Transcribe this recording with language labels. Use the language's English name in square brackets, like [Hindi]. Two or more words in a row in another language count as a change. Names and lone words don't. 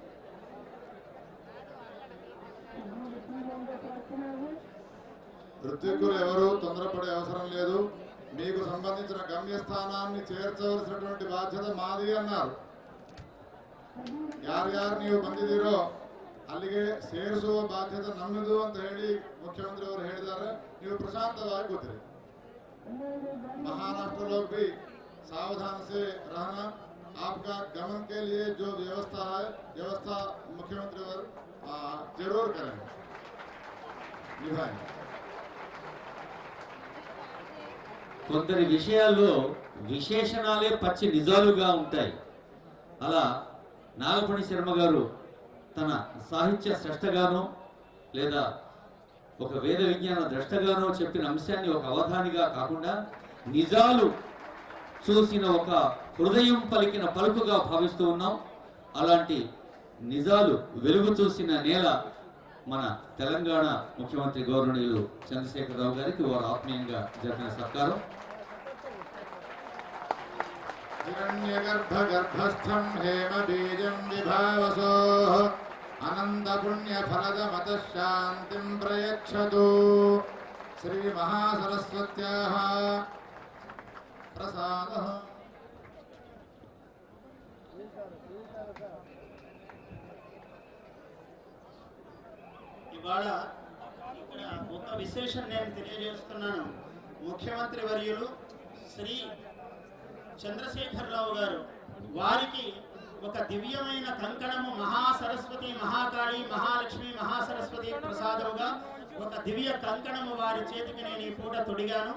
[Telugu] ఋత్వికులు ఎవరు తొందరపడే అవసరం లేదు, మీకు సంబంధించిన గమ్యస్థానాన్ని చేర్చవలసినటువంటి బాధ్యత మాది అన్నారు. [Kannada] ಯಾರ್ಯಾರು ನೀವು ಬಂದಿದ್ದೀರೋ ಅಲ್ಲಿಗೆ ಸೇರಿಸುವ ಬಾಧ್ಯತೆ ನಮ್ಮದು ಅಂತ ಹೇಳಿ ಮುಖ್ಯಮಂತ್ರಿ ಅವರು ಹೇಳಿದ್ದಾರೆ. ನೀವು ಪ್ರಶಾಂತವಾಗಿ ಕೂತಿರಿ. [Hindi] महाराष्ट्र लोग भी सावधान से रहना. आपका गमन के लिए जो व्यवस्था है व्यवस्था मुख्यमंत्री और जरूर करें निभाएं. [Telugu] కొందరి విషయాల్లో విశేషణాలే పచ్చి నిజాలుగా ఉంటాయి. అలా నాగపణి శర్మ గారు తన సాహిత్య స్రష్టగానో లేదా ఒక వేద విజ్ఞాన ద్రష్టగానో చెప్పిన అంశాన్ని ఒక అవధానిగా కాకుండా నిజాలు చూసిన ఒక హృదయం పలికిన పలుకుగా భావిస్తూ ఉన్నాం. అలాంటి నిజాలు వెలుగు చూసిన నేల మన తెలంగాణ ముఖ్యమంత్రి గౌరవనీయులు చంద్రశేఖరరావు గారికి వారు ఆత్మీయంగా జరిపిన సత్కారం. [Sanskrit] हिरण्यगर्भगर्भस्थं हेमबीजं विभावसो अनंत पुण्य फलदमत शांतिं प्रयच्छतु. श्री महासरस्वत्याः प्रसादः. [Telugu] ఇవాళ ఇక్కడ ఒక విశేషం నేను తెలియజేస్తున్నాను. ముఖ్యమంత్రి వర్యులు శ్రీ చంద్రశేఖరరావు గారు వారికి ఒక దివ్యమైన కంకణము మహాసరస్వతి మహాకాళి మహాలక్ష్మి మహాసరస్వతి ప్రసాదముగా ఒక దివ్య కంకణము వారి చేతికి నేను ఈ పూట తొడిగాను.